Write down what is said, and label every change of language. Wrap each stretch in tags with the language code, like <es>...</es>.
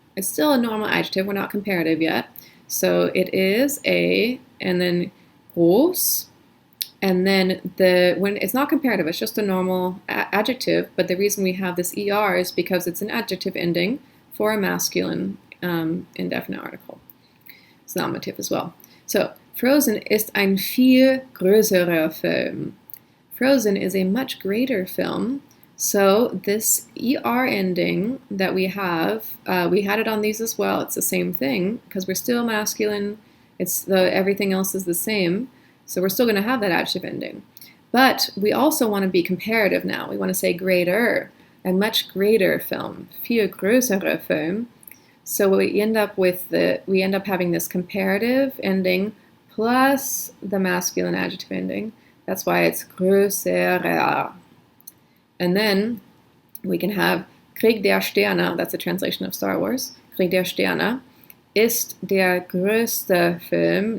<en>It's still a normal adjective, we're not comparative yet. So it is a, and then groß, and then when it's not comparative, it's just a normal adjective, but the reason we have this ER is because it's an adjective ending for a masculine indefinite article. It's nominative as well.</en> <de>So, Frozen ist ein viel größerer Film.</de> <en>Frozen is a much greater film. So this ER ending that we had it on these as well. It's the same thing because we're still masculine. Everything else is the same. So we're still going to have that adjective ending. But we also want to be comparative now. We want to say greater, a much greater film,</en> <de>viel größere Film.</de> <en>So we end up having this comparative ending plus the masculine adjective ending. That's why it's größerer. And then we can have Krieg der Sterne, that's a translation of Star Wars.</en> <de>Krieg der Sterne ist der größte Film.</de>